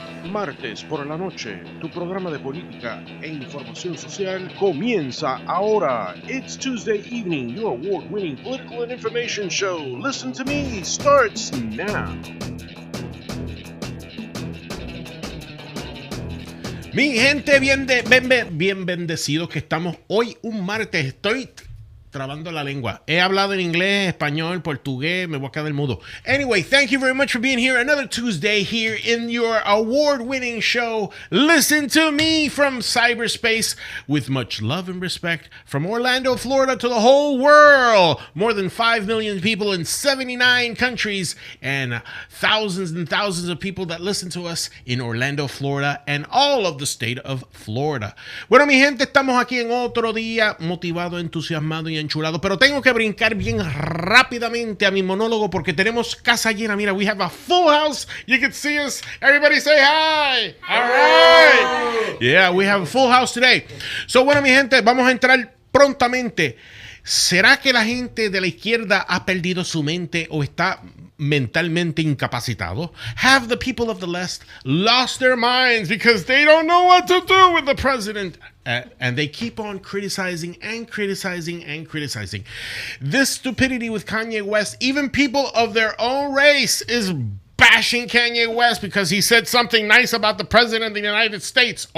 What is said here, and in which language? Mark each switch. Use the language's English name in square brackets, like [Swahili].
[Spanish] martes por la noche, tu programa de política e información social comienza ahora. [English] It's Tuesday evening, your award-winning political and information show. Listen to me starts now. [Spanish] Mi gente, bien bendecidos que estamos hoy un martes. Estoy trabando la lengua. He hablado en inglés, español, portugués, me voy a quedar mudo. [English] Anyway, thank you very much for being here. Another Tuesday here in your award-winning show. Listen to me from cyberspace with much love and respect from Orlando, Florida to the whole world. More than 5 million people in 79 countries and thousands of people that listen to us in Orlando, Florida and all of the state of Florida. [Spanish] Bueno, mi gente, estamos aquí en otro día motivado, entusiasmado y enchulado, pero tengo que brincar bien rápidamente a mi monólogo porque tenemos casa llena. [English] Mira, we have a full house. You can see us. Everybody say hi. All right. Yeah, we have a full house today. [Spanish] So, bueno, mi gente, vamos a entrar prontamente. ¿Será que la gente de la izquierda ha perdido su mente o está mentalmente incapacitado? [English] Have the people of the left lost their minds because they don't know what to do with the president? And they keep on criticizing and criticizing and criticizing. This stupidity with Kanye West, even people of their own race is bashing Kanye West because he said something nice about the president of the United States.